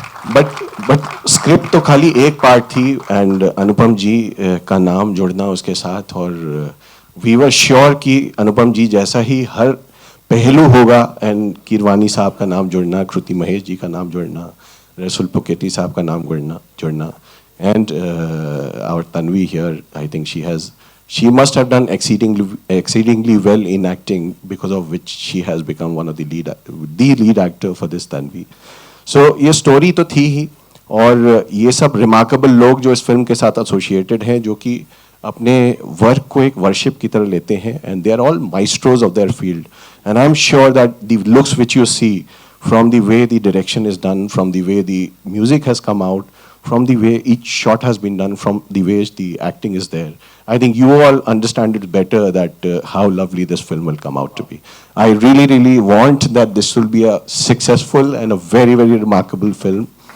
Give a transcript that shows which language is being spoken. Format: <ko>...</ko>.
<hi>But script तो खाली एक पार्ट थी, एंड अनुपम जी का नाम जुड़ना उसके साथ, और</hi> <en>we were sure</en> <hi>कि अनुपम जी जैसा ही हर पहलू होगा, एंड कीरवानी साहब का नाम जुड़ना, कृति महेश जी का नाम जुड़ना, रसुल पुकेटी साहब का नाम जुड़ना.</hi> <en>And our Tanvi here, I think she must have done exceedingly well in acting, because of which she has become one of the lead actor for this Tanvi.</en> <hi>So ये story तो थी ही, और ये सब remarkable लोग जो इस film के साथ associated हैं, जो कि अपने वर्क को एक वर्शिप की तरह लेते हैं,</hi> <en>and they are all maestros of their field, and I am sure that the looks which you see from the way the direction is done, from the way the music has come out, from the way each shot has been done, from the way the acting is there. I think you all understand it better that how lovely this film will come out to be. I really, really want that this will be a successful and a very, very remarkable film.</en>